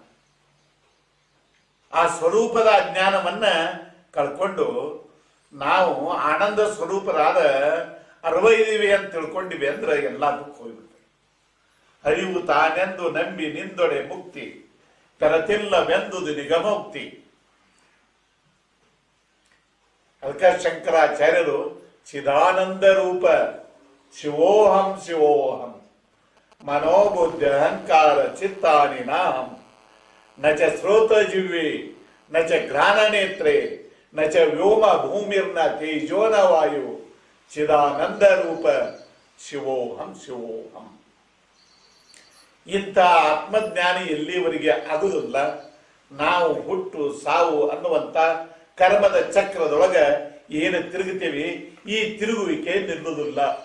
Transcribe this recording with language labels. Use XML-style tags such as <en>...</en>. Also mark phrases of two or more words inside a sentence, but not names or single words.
<kn>ಆ ಸ್ವರೂಪದ ಅಜ್ಞಾನವನ್ನ ಕಳ್ಕೊಂಡು ನಾವು ಆನಂದ ಸ್ವರೂಪರಾದ ಅರವೈದಿವಿ ಅಂತ ತಿಳ್ಕೊಂಡಿವಿ ಅಂದ್ರೆ ಎಲ್ಲಾ ದುಃಖ ಹೋಗ್ಬಿಡ್ತದೆ. ಅರಿವು ತಾನೆಂದು ನಂಬಿ ನಿಂದೊಡೆ ಮುಕ್ತಿ, ಕರತಿಲ್ಲವೆಂದುದು ನಿಗಮೋಕ್ತಿ. ಅದಕ್ಕೆ ಶಂಕರಾಚಾರ್ಯರು</kn> <sa>ಚಿದಾನಂದ ರೂಪ ಶಿವೋಹಂ ಶಿವೋಹಂ ಮನೋಬುದ್ಧ ಅಹಂಕಾರ ಚಿತ್ತಾನಿ ನಾಹಂ ನಚ ಶ್ರೋತ ಜಿವ್ವೆ ನಚ ಘ್ರಾಣ ನೇತ್ರೆ ನಚ ವ್ಯೋಮ ಭೂಮಿರ್ನ ತೇಜೋನ ವಾಯು ಚಿದಾನಂದ ರೂಪ ಶಿವೋಹಂ ಶಿವೋಹಂ.</sa> <kn>ಇಂಥ ಆತ್ಮಜ್ಞಾನಿ ಎಲ್ಲಿವರೆಗೆ ಆಗುವುದಿಲ್ಲ, ನಾವು ಹುಟ್ಟು ಸಾವು ಅನ್ನುವಂತ ಕರ್ಮದ ಚಕ್ರದೊಳಗ ಏನು ತಿರುಗುತ್ತೇವೆ, ಈ ತಿರುಗುವಿಕೆ ನಿಲ್ಲುವುದಿಲ್ಲ.</kn>